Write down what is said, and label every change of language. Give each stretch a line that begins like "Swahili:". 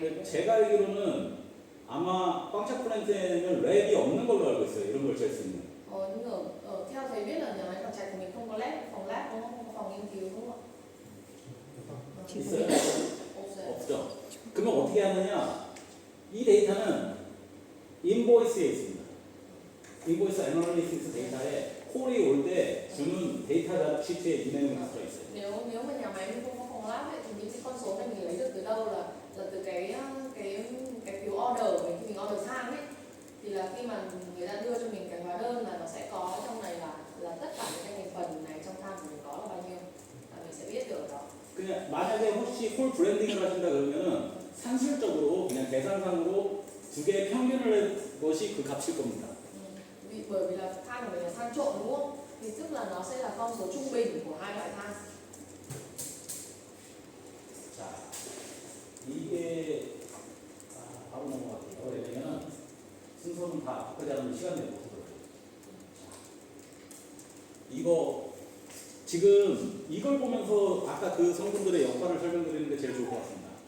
Korean: 근데 제가 알기로는 아마 꽝차 플랜트에는 랩이 없는 걸로 알고 있어요. 이런 걸 잴 수 있는.
Vietnamese: Nhưng theo thầy biết là nhà máy Quảng Trạch của mình không có phòng lab đúng không? Không có phòng nghiên cứu đúng không ạ?
Korean: 있어요? 없어요. 없죠. 그러면 어떻게 하느냐? 이 데이터는 인보이스에 있습니다. 인보이스 애널리시스 데이터에 콜이 올 때 주는 데이터 시트에 이 내용이 다 들어있어요.
Vietnamese: Nếu mà nhà máy mình không có phòng lab ấy, thì những cái con số này mình lấy được từ đâu là từ cái phiếu order của mình khi mình order than ấy, thì là khi mà người ta đưa cho mình cái hóa đơn là nó sẽ có trong này là tất cả những cái thành phần này trong than của mình có là bao nhiêu, là mình sẽ biết được ở đó.
Korean: 그냥 만약에 혹시 콜 브랜딩을 하신다 그러면은 산술적으로 그냥 계산상으로 두 개의 평균을 낸 것이 그 값일 겁니다.
Vietnamese: Bởi vì là than của mình là than trộn đúng không? Thì tức là nó sẽ là con số trung bình của hai loại than.
Korean: 자, 이게 바로 넘어갈게요. 왜냐면 순서는 다 바꾸지 않으면 시간 내고 이거 지금 이걸 보면서 아까 그 성분들의 역할을 설명드리는 게 제일 좋을 것 같습니다.